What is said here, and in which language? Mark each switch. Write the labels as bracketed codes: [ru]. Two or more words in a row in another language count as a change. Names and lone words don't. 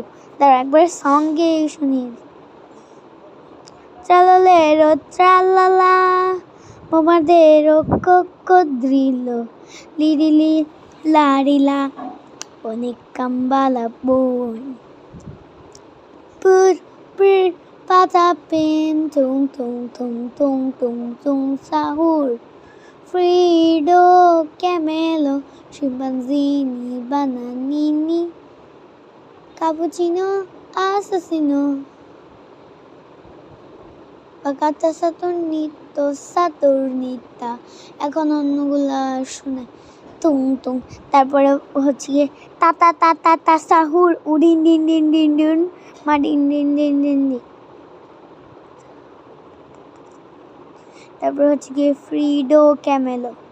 [bn] তার একবার সঙ্গে শুনিয়ে চালালেরো ট্রালালা, বোমাদেরো কোকোদ্রিলো, লিরিলি লারিলা, বনে কাম্বালাবু। পুর পুর patapim, tung tung tung tung tung tung sahur, Frido, Camelo, Chimpanzini, Bananini, Cappuccino, Assassino, Pagata Saturnito, Saturnita। এখন অন্যগুলা শুনে তুং তুং, তারপরে হচ্ছে গিয়ে তা তা তা তা তা সাহুর, উডিন ডিন ডিন ডিন ডিন, মা ডিন ডিন ডিন ডিন ডিন। তারপর হচ্ছে গিয়ে ফ্রিডো ক্যামেলো,